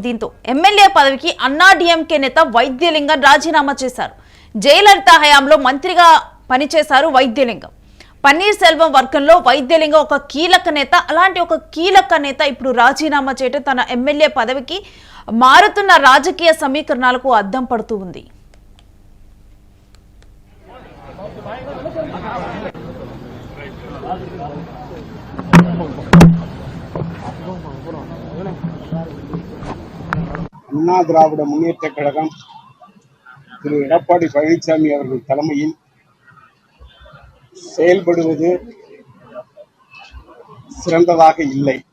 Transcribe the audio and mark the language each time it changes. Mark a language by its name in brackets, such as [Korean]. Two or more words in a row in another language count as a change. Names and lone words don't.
[Telugu] దీంతో ఎమ్మెల్యే పదవికి అన్నా డీఎంకే నేత వైద్యలింగం రాజీనామా చేశారు. జయలలిత హయాంలో మంత్రిగా పనిచేశారు వైద్యలింగం. పన్నీర్ సెల్వం వర్గంలో వైద్యలింగం ఒక కీలక నేత. అలాంటి ఒక కీలక నేత ఇప్పుడు రాజీనామా చేయడం తన ఎమ్మెల్యే పదవికి మారుతున్న రాజకీయ సమీకరణాలకు అద్దం పడుతూ ఉంది. [Tamil] அண்ணா திராவிட முன்னேற்ற கழகம் திரு எடப்பாடி பழனிசாமி அவர்கள் தலைமையில் செயல்படுவது சிறந்ததாக இல்லை.